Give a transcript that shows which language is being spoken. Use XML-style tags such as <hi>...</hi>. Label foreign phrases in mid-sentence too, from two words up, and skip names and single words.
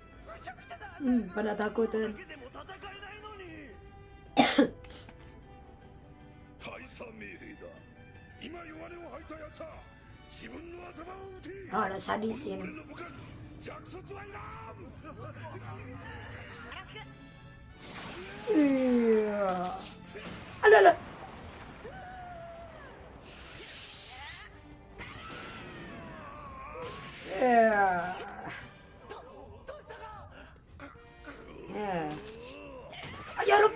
<id>pada takutan.</id> <ja>大佐命令だ。今弱音を吐いたやつは自分の頭を撃て。</ja> <id>ada sadis</id> <ja>俺</ja> <id>ini.</id> <ja>の部下に弱卒はいらん。</ja> <id>Iya. Alah. Ya. Ayo lu.</id>